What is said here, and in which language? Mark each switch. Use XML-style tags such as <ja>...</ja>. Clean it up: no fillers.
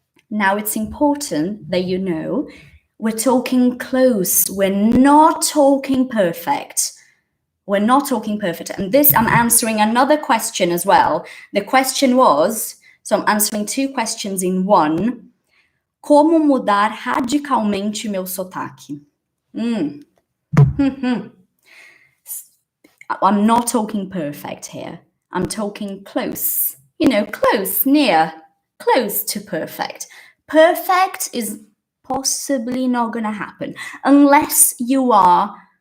<en>Now, it's important that we're talking close. We're not talking perfect. And this, I'm answering another question as well. The question was, so I'm answering two questions in one.</en> <pt>Como mudar radicalmente meu sotaque?</pt> <en>I'm not talking perfect here. I'm talking close. Close, near, close to perfect. Perfect is possibly not going to happen unless you are</en>